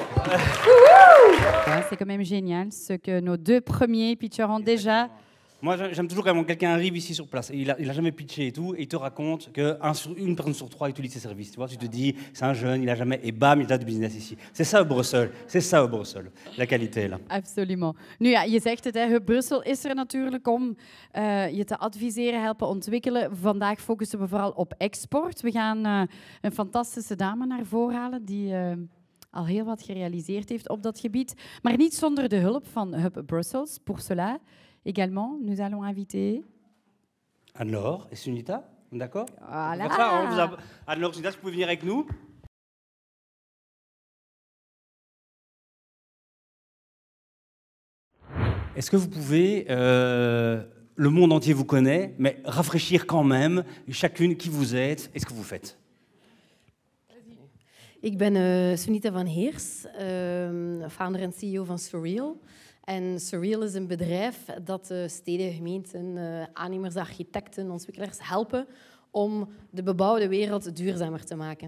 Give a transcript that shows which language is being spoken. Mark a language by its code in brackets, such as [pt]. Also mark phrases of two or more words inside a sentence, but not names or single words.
[fr] Ouais, c'est quand même génial ce que nos 2 premiers pitchers ont déjà. Moi, j'aime toujours quand quelqu'un arrive ici sur place, et il a jamais pitché et tout, et il te raconte qu'une personne sur 3 utilise ses services. Tu vois, tu te dis, c'est un jeune, il a jamais, et bam, il a du business ici. C'est ça, Brussel. C'est ça, Brussel. La qualité, là. [nl] Absoluut. Nu ja, je zegt het, hè, Hub Brussel is er natuurlijk om je te adviseren, helpen ontwikkelen. Vandaag focussen we vooral op export. We gaan een fantastische dame naar voren halen die al heel wat gerealiseerd heeft op dat gebied. Maar niet zonder de hulp van Hub Brussels. [fr] Pour cela, également, nous allons inviter... Anne-Laure et Sunita, d'accord? Voilà. Pour ça, Anne-Laure, Sunita, vous pouvez venir avec nous? Est-ce que vous pouvez, le monde entier vous connaît, mais rafraîchir quand même chacune qui vous êtes et ce que vous faites? [nl] Ik ben Sunita van Heers, founder en CEO van Surreal. En Surreal is een bedrijf dat steden, gemeenten, aannemers, architecten, ontwikkelaars helpen om de bebouwde wereld duurzamer te maken.